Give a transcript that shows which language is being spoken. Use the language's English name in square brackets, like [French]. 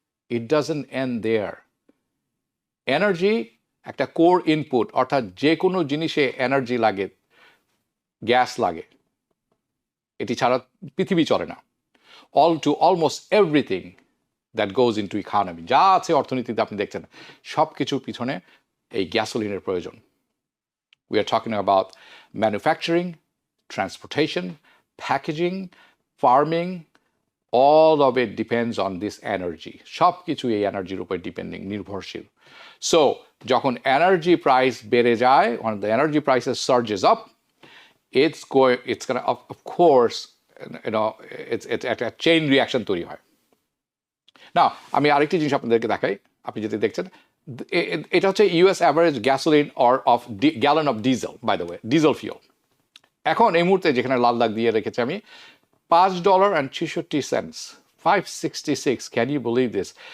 [English] It doesn't end there. [Bangla] Energy একটা core input, অর্থাৎ যে কোনো জিনিসে এনার্জি লাগে, গ্যাস লাগে, এটি ছাড়া পৃথিবী চলে না। [English] almost everything that goes into economy, [Bangla] যা আছে অর্থনীতিতে আপনি দেখছেন সব কিছুর পিছনে এই গ্যাসোলিনের প্রয়োজন। [English] We are talking about manufacturing, transportation, packaging, farming, all of it depends on this energy. [Bangla] সব কিছু এই এনার্জির উপর নির্ভরশীল। [English] So [Bangla] যখন এনার্জি প্রাইস বেড়ে যায়, [English] when the energy prices surges up, it's gonna of course it's [Bangla] একটা চেইন রিয়াকশন তৈরি হয়। না, আমি আরেকটি জিনিস আপনাদেরকে দেখাই, আপনি যদি দেখছেন এটা হচ্ছে US average gasoline or of gallon of diesel, [English] By the way diesel fuel. [Bangla] এখন এই মুহূর্তে যেখানে লাল দাগ দিয়ে রেখেছি আমি $5.66, 566, [English] Can you believe this?